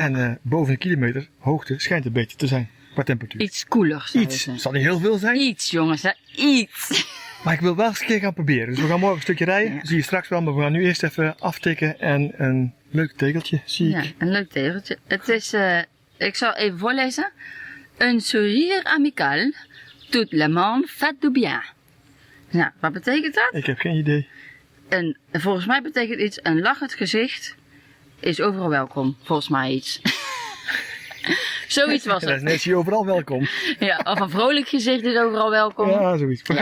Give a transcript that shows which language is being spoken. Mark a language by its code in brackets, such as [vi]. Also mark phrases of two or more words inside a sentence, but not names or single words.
[nl] En boven een kilometer hoogte schijnt het beter te zijn qua temperatuur. Iets koeler. Iets. Het zal niet heel veel zijn, Iets, jongens, hè? Iets. maar ik wil wel eens een keer gaan proberen. Dus we gaan morgen een stukje rijden, Ja. zie je straks wel, maar we gaan nu eerst even aftikken en een leuk tegeltje zie Ja, ik. een leuk tegeltje. Het is, ik zal even voorlezen. [fr] Un sourire amical, tout le monde fait du bien. [nl] Nou, wat betekent dat? Ik heb geen idee. Volgens mij betekent iets, een lachend gezicht is overal welkom. Volgens mij iets. Zoiets was Ja, dan het. is Nancy overal welkom. Ja, of een vrolijk gezicht is overal welkom. Ja, zoiets. We